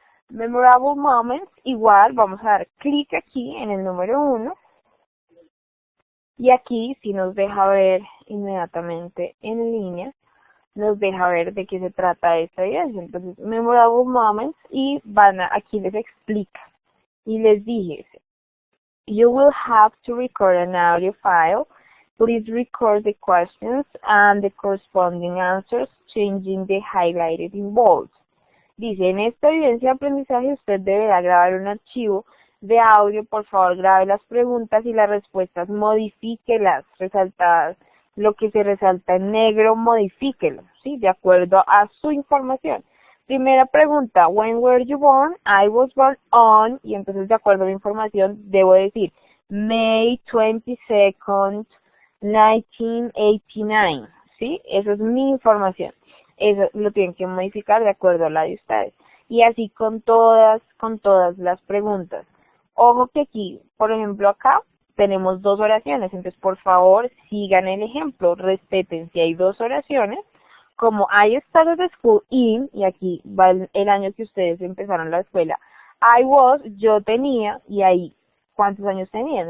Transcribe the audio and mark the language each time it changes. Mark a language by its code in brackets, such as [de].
[es] Memorable Moments, igual vamos a dar clic aquí en el número 1 y aquí sí nos deja ver inmediatamente en línea nos deja ver de qué se trata esta evidencia. Entonces, memorable moments, y aquí les explica. Y les dije, [en] you will have to record an audio file. Please record the questions and the corresponding answers, changing the highlighted in bold. [es] Dice, en esta evidencia de aprendizaje usted deberá grabar un archivo de audio. Por favor, grabe las preguntas y las respuestas, modifíquelas, resaltadas. Lo que se resalta en negro, modifíquelo, ¿sí? De acuerdo a su información. Primera pregunta, [en] when were you born? I was born on, [es] y entonces de acuerdo a la información debo decir May 22nd, 1989, ¿sí? Esa es mi información. Eso lo tienen que modificar de acuerdo a la de ustedes. Y así con todas las preguntas. Ojo que aquí, por ejemplo acá, tenemos 2 oraciones, entonces por favor sigan el ejemplo, respeten si hay 2 oraciones, como [en] I started school in, [es] y aquí va el año que ustedes empezaron la escuela, [en] I was, [es] yo tenía, y ahí, ¿cuántos años tenían?